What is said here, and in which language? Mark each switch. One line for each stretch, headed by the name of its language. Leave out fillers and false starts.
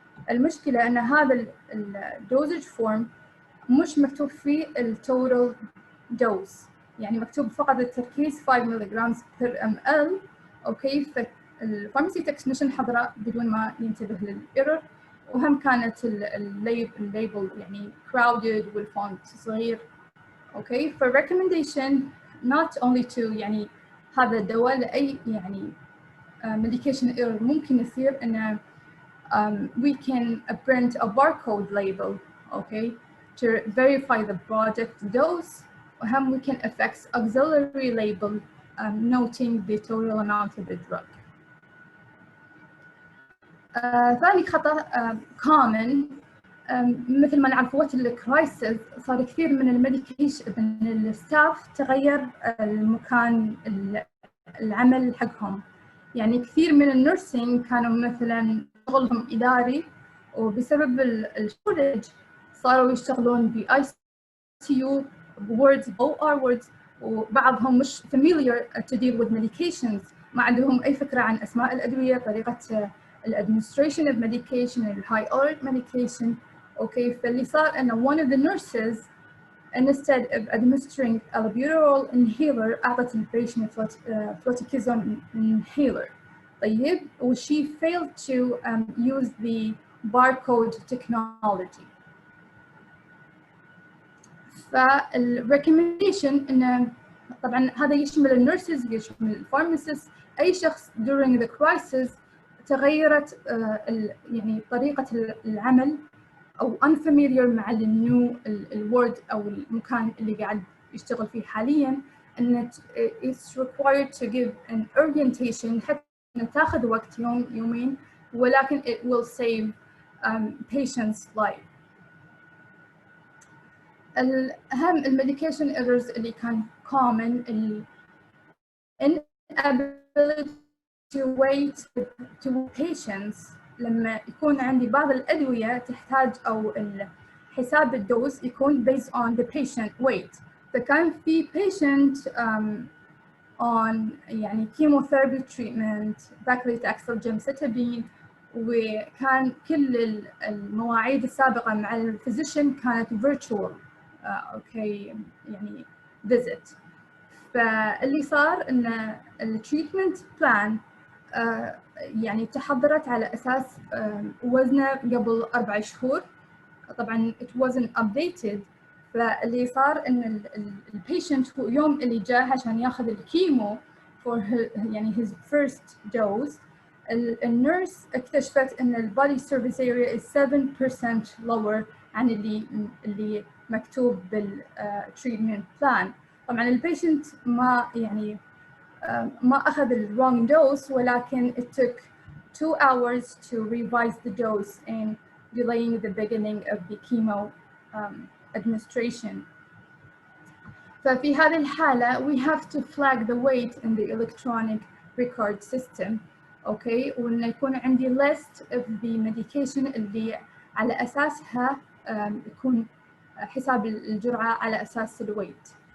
Arabic: المشكلة أن هذا الدوزج فورم مش مكتوب فيه التوتال دوز، يعني مكتوب فقط التركيز 5 ملغ per ml. أوكي، الفارماسي تكنيشن حضره بدون ما ينتبه للإيرور، وهم كانت الليبل يعني crowded والفونت صغير.
English: okay,
Arabic: فالريكومنديشن
English: not only to
Arabic: يعني هذا الدواء لأي يعني
English: medication error
Arabic: ممكن يصير إنه
English: we can print a barcode label, okay, to verify the product dose. وهم we can affix auxiliary label noting the total amount of the drug.
Arabic: ثاني خطأ common مثل ما نعرف وقت الكرايسيس صار كثير من الميديكيشن من الستاف تغير المكان العمل حقهم. يعني كثير من النيرسينج كانوا مثلا شغلهم إداري وبسبب الشورج صاروا يشتغلون ب ICU words OR words، وبعضهم مش
English: familiar to deal with medications،
Arabic: ما عندهم أي فكرة عن أسماء الأدوية، طريقة
English: administration of medication and high alert medication. Okay,
Arabic: فاللي صار أن
English: one of the nurses instead of administering albuterol inhaler
Arabic: أعطت البيشنت
English: fluticasone inhaler.
Arabic: طيب و
English: she failed to use the barcode technology.
Arabic: فالrecommendation إن طبعا هذا يشمل النيرسز يشمل الفارماسيست، أي شخص
English: during the crisis
Arabic: تغيرت يعني طريقة العمل أو unfamiliar مع النيو الورد أو المكان اللي قاعد يشتغل فيه حالياً، إن
English: it's required to give an orientation
Arabic: حتى تاخذ وقت يوم يومين، ولكن
English: it will save patients' life.
Arabic: الأهم الميديكيشن
English: errors
Arabic: اللي كان
English: common inability to wait to patients.
Arabic: لما يكون عندي بعض الأدوية تحتاج أو حساب الدوز يكون
English: based on the patient weight.
Arabic: فكان في patient on يعني
English: chemotherapy treatment
Arabic: paclitaxel gemcitabine، وكان كل المواعيد السابقة مع الفيزيشن كانت virtual أوكي يعني visit. فاللي صار إن التريتمنت بلان يعني تحضرت على أساس وزنه قبل 4 شهور، طبعاً
English: it wasn't updated.
Arabic: فاللي صار إن البيشنت هو يوم اللي جاء عشان ياخذ الكيمو for يعني
English: his first dose
Arabic: النيرس اكتشفت ان البادي سيرفيس اريا
English: is 7% lower
Arabic: عن اللي مكتوب بالتريتمنت بلان. طبعا البيشنت ما يعني ما اخذ ال
English: wrong dose
Arabic: ولكن
English: it took 2 hours to revise the dose and delaying the beginning of the chemo administration.
Arabic: ففي هذه الحالة
English: we have to flag the weight in the electronic record system.
Arabic: okay وإنه يكون عندي
English: list of the medication
Arabic: اللي على أساسها يكون حساب الجرعة على أساس الويت.